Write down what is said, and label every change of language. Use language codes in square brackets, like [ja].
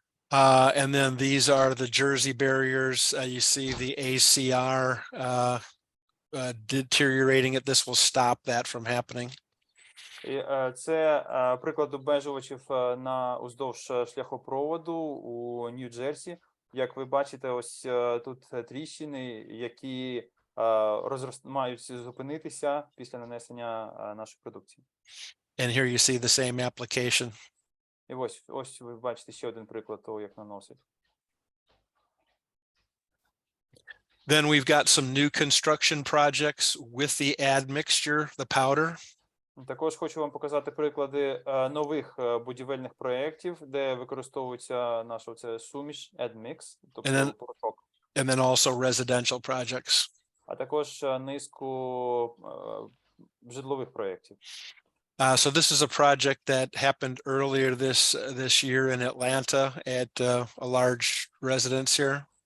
[en] And then these are the Jersey barriers. You see the ACR deteriorating it. This will stop that from happening. [uk] Це приклад обмежувачів уздовж шляхопроводу у Нью-Джерсі. Як ви бачите, ось тут тріщини, які мають зупинитися після нанесення нашої продукції. [en] And here you see the same application. [uk] І ось ви бачите ще один приклад того, як наносить. [en] Then we've got some new construction projects with the admixture, the powder. [uk] Також хочу вам показати приклади нових будівельних проєктів, де використовується наша це суміш, admix, тобто порошок. [en] And then also residential projects. [uk] А також низку житлових проєктів. [en] So this is a project that happened earlier this year in Atlanta at a large residence here.